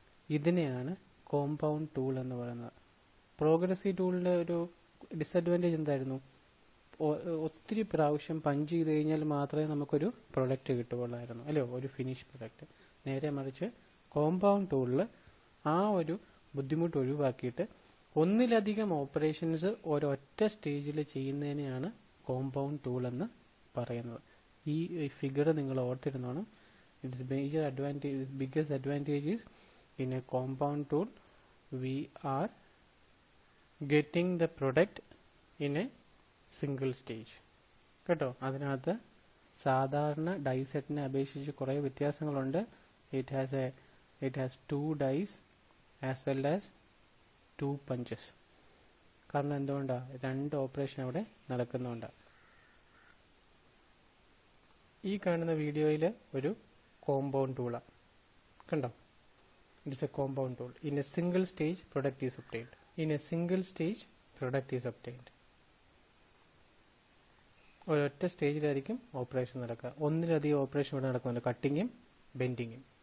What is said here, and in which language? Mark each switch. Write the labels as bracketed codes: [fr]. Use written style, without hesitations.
[ml] ഇതിനെയാണ് compound tool എന്ന് പറയുന്നത്. പ്രോഗ്രസീവ് ടൂളിന്റെ ഒരു ഡിസഡ്വാൻറ്റേജ് എന്തായിരുന്നു, ഒത്തിരി പ്രാവശ്യം പഞ്ച് ചെയ്ത് കഴിഞ്ഞാൽ മാത്രമേ നമുക്കൊരു പ്രൊഡക്റ്റ് കിട്ടുകയുള്ളായിരുന്നു, അല്ലയോ, ഒരു ഫിനിഷ് പ്രൊഡക്റ്റ്. നേരെ മറിച്ച് കോമ്പൗണ്ട് ടൂളിൽ ആ ഒരു ബുദ്ധിമുട്ട് ഒഴിവാക്കിയിട്ട് ഒന്നിലധികം ഓപ്പറേഷൻസ് ഒരൊറ്റ സ്റ്റേജിൽ ചെയ്യുന്നതിനെയാണ് കോമ്പൗണ്ട് ടൂൾ എന്ന് പറയുന്നത്. ഈ ഫിഗർ നിങ്ങൾ ഓർത്തിരുന്നോണം. [en] It's major advantage, biggest advantage is in a compound tool we are getting the product in a single stage. [ml] കേട്ടോ, അതിനകത്ത് സാധാരണ ഡൈ സെറ്റിനെ അപേക്ഷിച്ച് കുറേ വ്യത്യാസങ്ങളുണ്ട്. [en] it has 2 dies as well as 2 punches. [ml] കാരണം എന്തുകൊണ്ടാ, രണ്ട് ഓപ്പറേഷൻ അവിടെ നടക്കുന്നുണ്ട്. ഈ കാണുന്ന വീഡിയോയിൽ ഒരു കോമ്പൗണ്ട് ടൂളാണ്, കണ്ടോ. [en] It is a compound tool. In a single stage, product is obtained. In a single stage, product is obtained. [ml] ഒരൊറ്റ സ്റ്റേജിലായിരിക്കും ഓപ്പറേഷൻ നടക്കുക. ഒന്നിലധികം ഓപ്പറേഷൻ ഇവിടെ നടക്കുന്നുണ്ട്, കട്ടിങ്ങും ബെൻഡിങ്ങും.